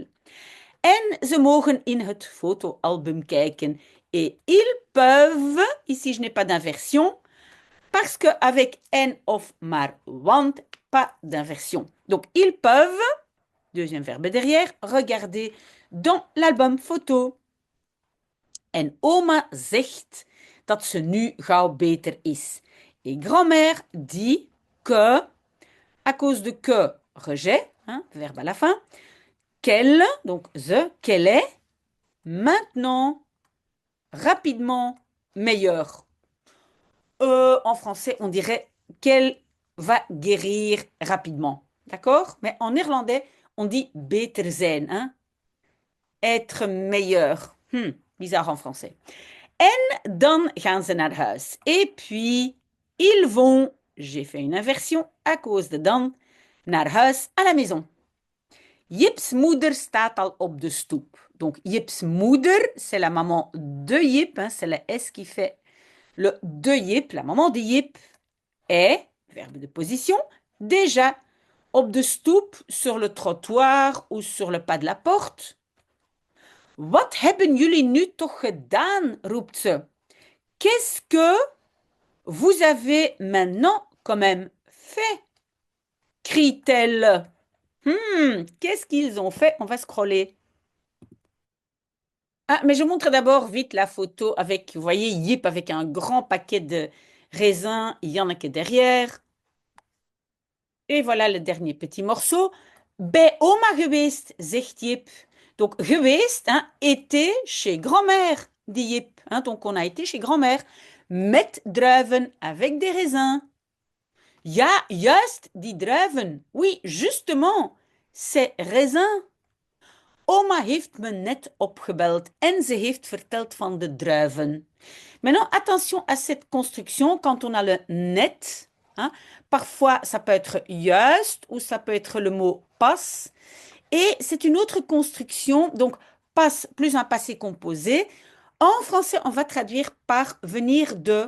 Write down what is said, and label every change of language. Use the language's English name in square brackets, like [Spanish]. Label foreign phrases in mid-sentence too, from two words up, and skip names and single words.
[Dutch] En ze mogen in het fotoalbum kijken. [French] Et ils peuvent, ici je n'ai pas d'inversion, parce qu'avec [Dutch] en of maar want, [French] pas d'inversion. Donc ils peuvent, deuxième verbe derrière, regarder dans l'album photo. [Dutch] En oma zegt dat ze nu gauw beter is. [French] Et grand-mère dit que, à cause de que, rejet, hein, verbe à la fin, qu'elle, donc qu'elle est maintenant, rapidement, meilleure. En français, on dirait qu'elle va guérir rapidement. D'accord? Mais en néerlandais, on dit [Dutch] beter zijn, [French] hein? Être meilleur. Bizarre en français. [Dutch] En dan gaan ze naar huis. [French] Et puis, ils vont, j'ai fait une inversion à cause de dan, [Dutch] naar huis, [French] à la maison. [Dutch] Jips moeder staat al op de stoep. [French] Donc, [Dutch] Jips moeder, [French] c'est la maman de Jip, hein, c'est la S qui fait le de Jip, la maman de Jip, est, verbe de position, déjà [Dutch] op de stoep, [French] sur le trottoir ou sur le pas de la porte. [Dutch] Wat hebben jullie nu toch gedaan, roept ze. [French] Qu'est-ce que vous avez maintenant quand même fait? Crie-t-elle. Qu'est-ce qu'ils ont fait? On va scroller. Ah, mais je montre d'abord vite la photo avec, vous voyez, Yip avec un grand paquet de raisins. Il y en a que derrière. Et voilà le dernier petit morceau. [Dutch] Bij oma geweest, zegt Jip. [French] Donc, geweest, hein, était chez grand-mère, dit Jip. Hein, donc, on a été chez grand-mère. [Dutch] Met druiven, [French] avec des raisins. [Dutch] Ja, juist, die druiven. [French] Oui, justement, ces raisins. [Dutch] Oma heeft me net opgebeld en ze heeft verteld van de druiven. [French] Maintenant, attention à cette construction quand on a le net, hein. Parfois, ça peut être juist ou ça peut être le mot pas. Et c'est une autre construction, donc passe plus un passé composé. En français, on va traduire par venir de.